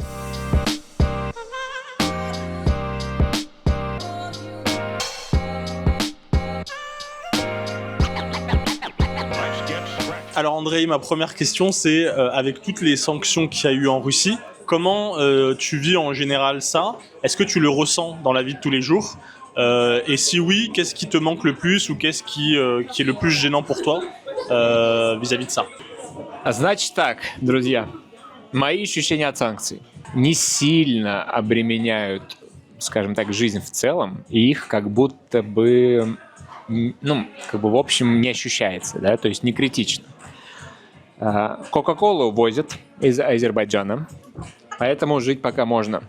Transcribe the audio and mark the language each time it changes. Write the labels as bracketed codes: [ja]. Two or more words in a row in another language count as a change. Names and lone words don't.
[fr] Alors André, ma première question c'est, avec toutes les sanctions qu'il y a eu en Russie, comment tu vis en général ça? Est-ce que tu le ressens dans la vie de tous les jours? Et si oui, qu'est-ce qui te manque le plus ou qu'est-ce qui est le plus gênant pour toi vis-à-vis de ça? [ru] Значит так, друзья, мои ощущения от санкций не сильно обременяют, скажем так, жизнь в целом, и их как будто бы, в общем, не ощущается, да, то есть не критично. Кока-колу возят из Азербайджана, поэтому жить пока можно.